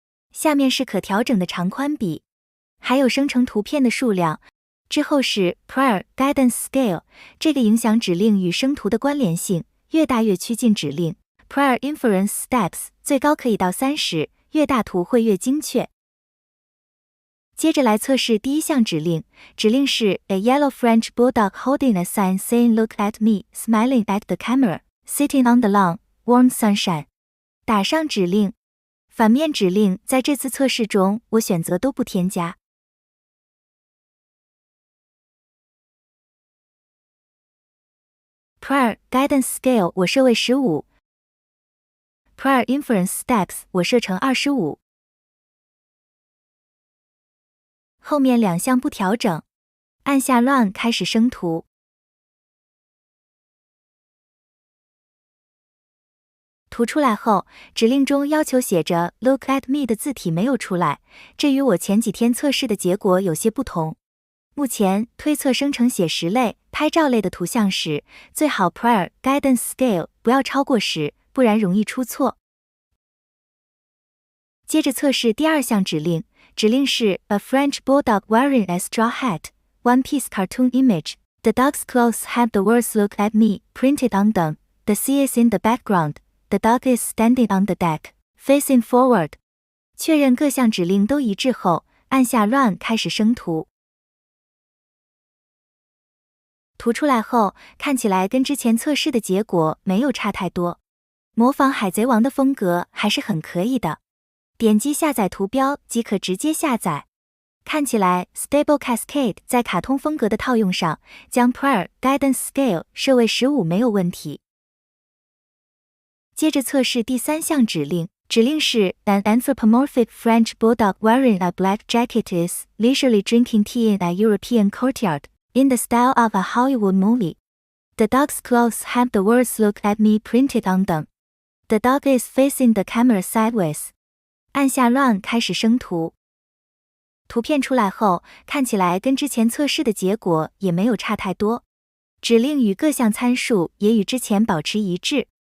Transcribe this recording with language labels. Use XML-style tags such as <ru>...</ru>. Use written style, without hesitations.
<zh>下面是可调整的长宽比。还有生成图片的数量，之后是 Prior Guidance Scale， 这个影响指令与生图的关联性，越大越趋近指令。 Prior Inference Steps 最高可以到30，越大图会越精确。接着来测试第一项指令，指令是</zh> <en>A yellow French bulldog holding a sign saying Look at me, smiling at the camera, sitting on the lawn, warm sunshine。</en> <zh>打上指令。反面指令在这次测试中我选择都不添加。 Prior Guidance Scale 我设为15， Prior Inference Steps 我设成25。后面两项不调整，按下 Run 开始生图。图出来后，指令中要求写着 Look at me 的字体没有出来，这与我前几天测试的结果有些不同。目前推测生成写实类、拍照类的图像时，最好 Prior Guidance Scale 不要超过10，不然容易出错。接着测试第二项指令，指令是</zh> <en>A French bulldog wearing a straw hat, one piece cartoon image. The dog's clothes have the words Look at me printed on them. The sea is in the background. The dog is standing on the deck, facing forward.</en> <zh>确认各项指令都一致后，按下 Run 开始生图。图出来后，看起来跟之前测试的结果没有差太多，模仿海贼王的风格还是很可以的。点击下载图标即可直接下载。看起来 Stable Cascade 在卡通风格的套用上，将 Prior Guidance Scale 设为15没有问题。接着测试第3项指令，指令是</zh> <en>An anthropomorphic French bulldog wearing a black jacket is leisurely drinking tea in a European courtyard, in the style of a Hollywood movie. The dog's clothes have the words "Look at me" printed on them. The dog is facing the camera sideways.</en> <zh>按下 Run 开始生图。图片出来后，看起来跟之前测试的结果也没有差太多。指令与各项参数也与之前保持一致。</zh>